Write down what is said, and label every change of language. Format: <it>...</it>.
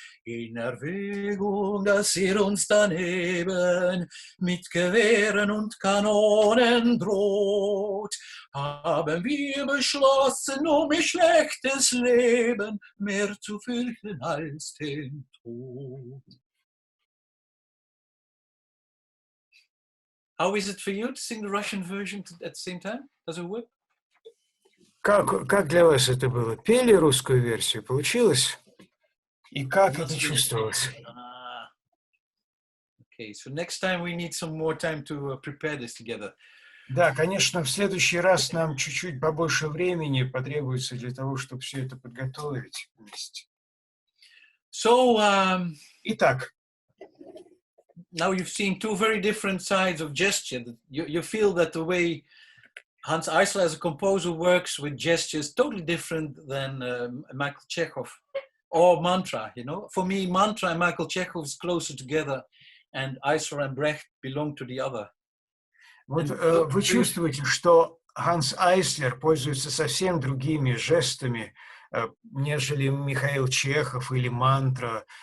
<de>In Erwägung, dass ihr uns daneben mit Gewehren und Kanonen droht, haben wir beschlossen, ihr schlechtes Leben mehr zu fürchten als den Tod.</de> <en>How is it for you to sing the Russian version at the same time? Does it work?</en> <ru>Как для вас это было? Пели русскую версию? Получилось? И как это чувствовалось?</ru> <en>Okay, so next time we need some more time to prepare this together.</en> <ru>Да, конечно, в следующий раз нам чуть-чуть побольше времени потребуется для того, чтобы все это подготовить вместе.</ru> <en>So,</en> <ru>Итак,</ru> <en>now you've seen two very different sides of gesture. You feel that the way Hans Eisler as a composer works with gestures totally different than Michael Chechov or Mantra, you know. For me, Mantra and Michael Chechov is closer together, and Eisler and Brecht belong to the other.</en> <ru>вот вы чувствуете, что Ханс Айслер пользуется совсем другими жестами, нежели Михаил Чехов или Мантра.</ru>